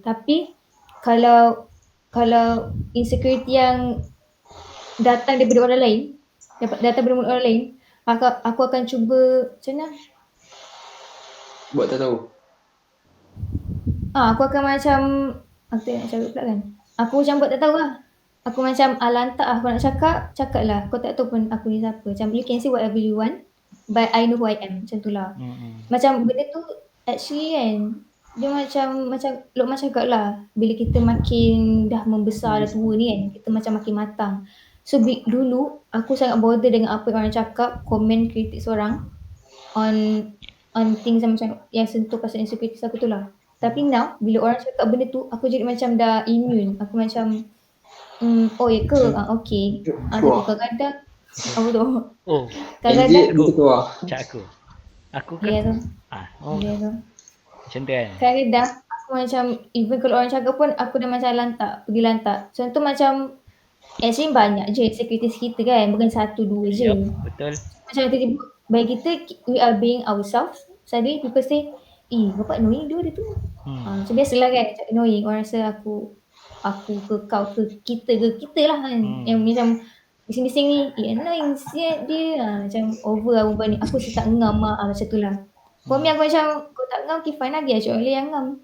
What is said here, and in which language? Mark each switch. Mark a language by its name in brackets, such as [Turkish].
[Malay] Tapi kalau insecurity yang datang daripada orang lain, datang daripada orang lain, aku akan cuba macam mana? Buat tak tahu. Aku akan macam aku tak nak cakap pula kan. Aku macam buat tak tahu lah. Aku macam lantak aku nak cakap lah. Kau tak tahu pun aku ni siapa. [English] Macam you can say whatever you want, but I know who I am. [Malay] Macam tu lah. Macam benda tu actually kan, dia macam Luqman cakap lah, bila kita makin dah membesar, dah tua ni kan, kita macam makin matang. So dulu aku sangat bother dengan apa orang cakap, komen, kritik seorang on things macam yang sentuh pasal insecurity aku tu lah. Tapi now bila orang cakap benda tu, aku jadi macam dah immune. Aku macam ya ke? Okay. Tapi kadang-kadang apa tu? Kadang-kadang Cak aku kan? Dia tu. Dia tu. Macam tu kan? Kadang-kadang aku macam, even kalau orang cakap pun aku dah macam pergi lantak. Contoh macam Actually banyak je insecurities kita kan, bukan satu dua je. Yup, betul. Macam tiba-tiba bagi kita, [English] we are being ourselves. Suddenly people say, [Malay] bapak annoying dia tu. Macam biasalah kan, macam annoying. Orang rasa aku ke kau ke kita lah kan. Yang macam bising-bising ni, annoying siap dia. Macam over lah perempuan ni. Aku rasa tak ngam lah, macam tu lah. For me aku macam, kau tak ngam, okay fine lah, biar je orang lain yang ngam.